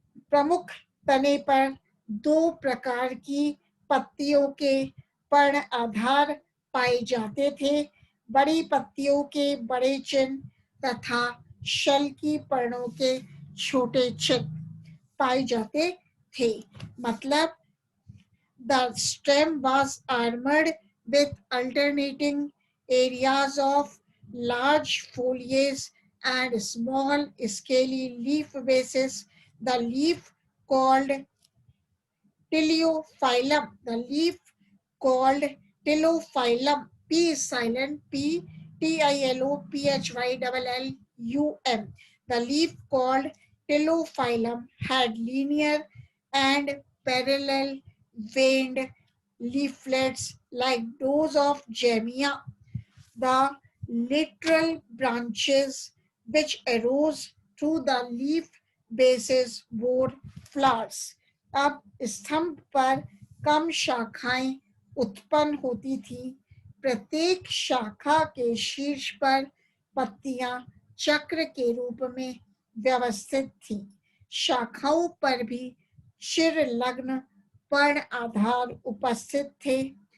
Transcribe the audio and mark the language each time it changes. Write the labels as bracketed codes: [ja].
[hi] प्रमुख तने पर 2 प्रकार की पत्तियों के पर्ण आधार पाए जाते थे। बड़ी पत्तियों के बड़े चिन्ह तथा शल की पर्णों के छोटे चिन्ह पाए जाते थे। [en] मतलब the stem was armored with alternating areas of large foliage and small scaly leaf bases. The leaf called Tilophyllum. The leaf called Tilophyllum. P is silent. P Tilophyllum. The leaf called Tilophyllum had linear and parallel veined leaflets like those of Gemia. The lateral branches which arose through the leaf bases bore flowers. [hi] अब स्तंभ पर कम शाखाएं उत्पन्न होती थी। प्रत्येक शाखा के शीर्ष पर पत्तियां चक्र के रूप में व्यवस्थित थी। शाखाओं पर भी शीर्लग्न पर्ण आधार उपस्थित थे।